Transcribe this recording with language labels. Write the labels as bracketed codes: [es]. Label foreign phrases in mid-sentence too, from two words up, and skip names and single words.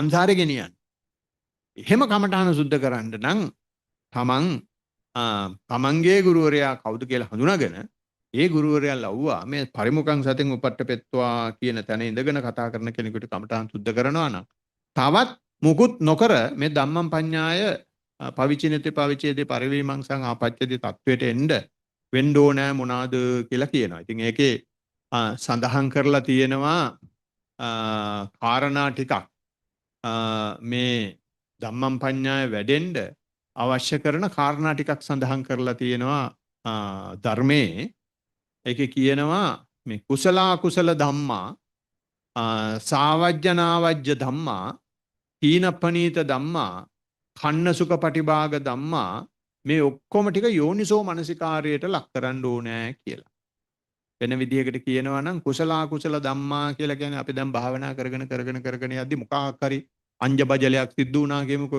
[si] එහෙම කමඨාන සුද්ධ කරන්න නම් තමන් තමන්ගේ ගුරුවරයා කවුද කියලා හඳුනාගෙන ඒ ගුරුවරයා ලව්වා මේ [pi] පරිමුඛං සතෙන් උපට්ඨපෙත්වා [si] කියන තැන ඉඳගෙන කතා කරන කෙනෙකුට කමඨාන් සුද්ධ කරනවා නම් තවත් මුකුත් නොකර මේ [pi] ධම්මං පඤ්ඤාය පවිචිනති පවිචේති පරිවිමංසං ආපච්චති [si] තත්වයට එන්න වෙන්න ඕනෑ මොනවාද කියලා කියනවා. ඉතින් ඒකේ සඳහන් කරලා තියෙනවා කාරණා ටිකක් මේ [pi] ධම්මං පඤ්ඤාය [si] වැඩෙන්න අවශ්‍ය කරන කාරණා ටිකක් සඳහන් කරලා තියෙනවා ධර්මයේ. ඒකේ කියනවා මේ [pi] කුසල අකුසල ධම්මා සාවජ්ජනාවජ්ජ ධම්මා හීනපනීත ධම්මා කන්න සුඛ පටිභාග ධම්මා [si] මේ ඔක්කොම ටික යෝනිසෝ මනසිකාරයට ලක් කරන්න ඕනේ කියලා. වෙන විදිහකට කියනවා නම් [pi] කුසල අකුසල ධම්මා [si] කියලා කියන්නේ අපි දැන් භාවනා කරගෙන යද්දි මොකක් හරි අංජබජලයක් සිද්ධ වුණා කියමුකෝ.